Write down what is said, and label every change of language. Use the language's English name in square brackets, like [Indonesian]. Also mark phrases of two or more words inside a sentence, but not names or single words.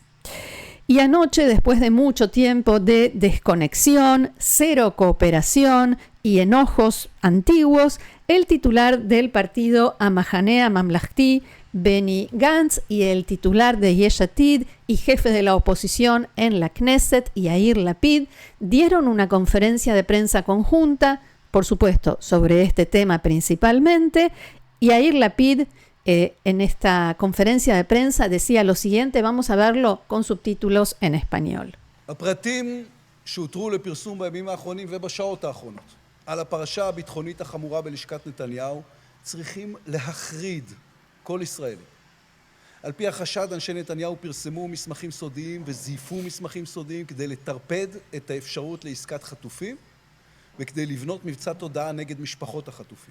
[Spanish] Y anoche, después de mucho tiempo de desconexión, cero cooperación y enojos antiguos, el titular del partido Amahanea Mamlahti, Benny Gantz, y el titular de Yesh Atid y jefe de la oposición en la Knesset, Yair Lapid, dieron una conferencia de prensa conjunta, por supuesto, sobre este tema principalmente. Yair Lapid en esta conferencia de prensa decía lo siguiente, vamos a verlo con subtítulos en español. [Hebrew] הפרטים שהותרו לפרסום בימים האחרונים ובשעות האחרונות על הפרשה הביטחונית החמורה בלשכת נתניהו צריכים להחריד כל ישראלי. על פי החשד, אנשי נתניהו פרסמו מסמכים סודיים וזייפו מסמכים סודיים כדי לטרפד את האפשרות לעסקת חטופים וכדי לבנות מבצע תודעה נגד משפחות החטופים.